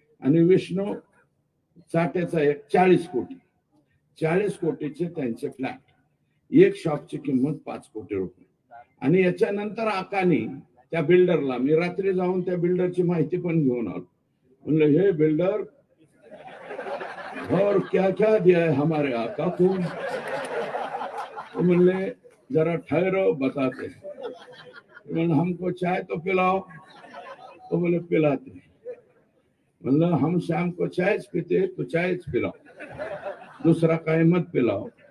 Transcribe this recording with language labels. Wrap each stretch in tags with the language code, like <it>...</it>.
<mr>आणि विष्णू चाटेचा एक 40 कोटी. 40 कोटीचे त्यांचे फ्लॅट, एक शॉपची किंमत 5 कोटी रुपये. आणि याच्यानंतर आकानी त्या बिल्डरला, मी रात्री जाऊन त्या बिल्डरची माहिती पण घेऊन आलो. म्हणलं,</mr> <hi>हे बिल्डर और क्या क्या दिया है हमारे आका को?</hi> <mr>तो म्हणले,</mr> <hi>जरा ठहरो बताते.</hi> <mr>म्हणलं,</mr> <hi>हमको चाय तो पिलाओ. तो बोले, पिलाते.</hi> <mr>म्हणलं,</mr> <hi>हम शाम को चाय पीते, तो चाय पिलाओ,</hi> <mr>दुसरा काही</mr> <hi>मत पिलाओ.</hi>